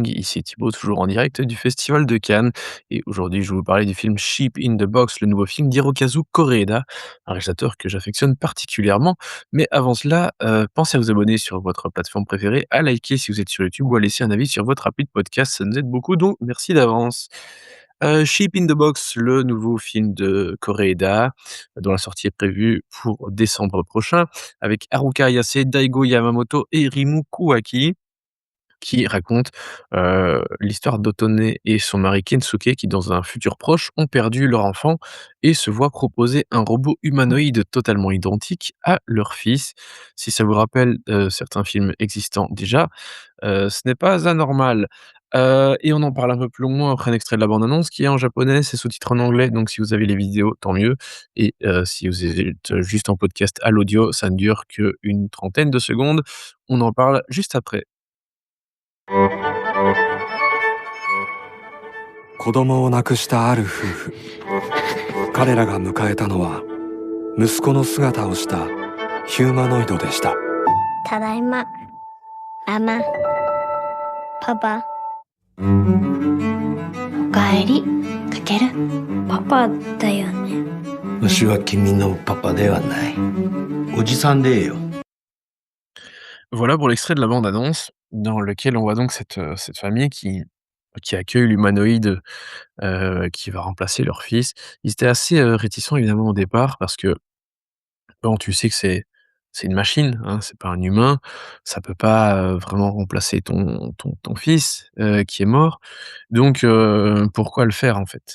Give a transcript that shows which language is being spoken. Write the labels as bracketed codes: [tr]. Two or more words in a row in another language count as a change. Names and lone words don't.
[fr] Ici Thibaut, toujours en direct du Festival de Cannes. Et aujourd'hui, je vais vous parler du film Sheep in the Box, le nouveau film d'Hirokazu Koreeda, un réalisateur que j'affectionne particulièrement. Mais avant cela, pensez à vous abonner sur votre plateforme préférée, à liker si vous êtes sur YouTube ou à laisser un avis sur votre appli de podcast, ça nous aide beaucoup, donc merci d'avance. Sheep in the Box, le nouveau film de Koreeda, dont la sortie est prévue pour décembre prochain, avec Haruka Ayase, Daigo Yamamoto et Rimu Kuwaki, qui raconte, l'histoire d'Otone et son mari Kensuke qui, dans un futur proche, ont perdu leur enfant et se voient proposer un robot humanoïde totalement identique à leur fils. Si ça vous rappelle, certains films existants déjà, ce n'est pas anormal. Et on en parle un peu plus longuement après un extrait de la bande annonce qui est en japonais, c'est sous-titré en anglais, donc si vous avez les vidéos, tant mieux et si vous êtes juste en podcast à l'audio, ça ne dure qu'une trentaine de secondes. On en parle juste après. [ja] 子供を亡くしたある夫婦。彼らが迎えたのは息子の姿をしたヒューマノイドでした。ただいま。ママ。パパ。おかえり。かける。パパだよね。わしは君のパパではない。おじさんでええよ。 [fr] Voilà pour l'extrait de la bande annonce, dans lequel on voit donc cette famille qui accueille l'humanoïde, qui va remplacer leur fils. Ils étaient assez, réticents évidemment au départ parce que, bon, tu sais que c'est une machine, hein, c'est pas un humain, ça peut pas, vraiment remplacer ton fils, qui est mort, donc pourquoi le faire en fait?